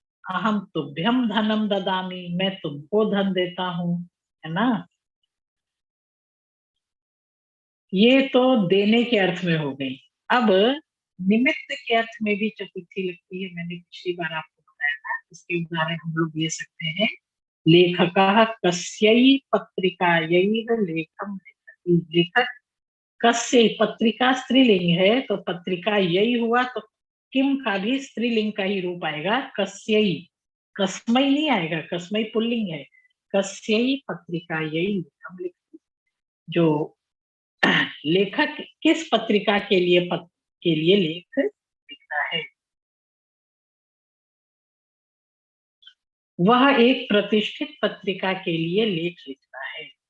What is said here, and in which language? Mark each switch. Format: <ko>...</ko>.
<sa>अहम तुभ्यम धनम ददामि,</sa> <hi>मैं तुमको धन देता हूं, है ना। ये तो देने के अर्थ में हो गई। अब निमित्त के अर्थ में भी चतुर्थी लगती है, मैंने पिछली बार आपको बताया था। इसके उदाहरण हम लोग ले सकते हैं।</hi> <sa>लेखकः कस्यै पत्रिकायै लेखम लिखति।</sa> <hi>लेखक कस्य, पत्रिका स्त्रीलिंग है तो पत्रिका यही हुआ, तो किम का भी स्त्रीलिंग का ही रूप आएगा, कस्यई, कस्मई नहीं आएगा, कस्मई पुल्लिंग है, कस्यई पत्रिका, यही हम लिख, जो लेखक किस पत्रिका के लिए के लिए लेख लिखता है, वह एक प्रतिष्ठित पत्रिका के लिए लेख लिखता है।</hi>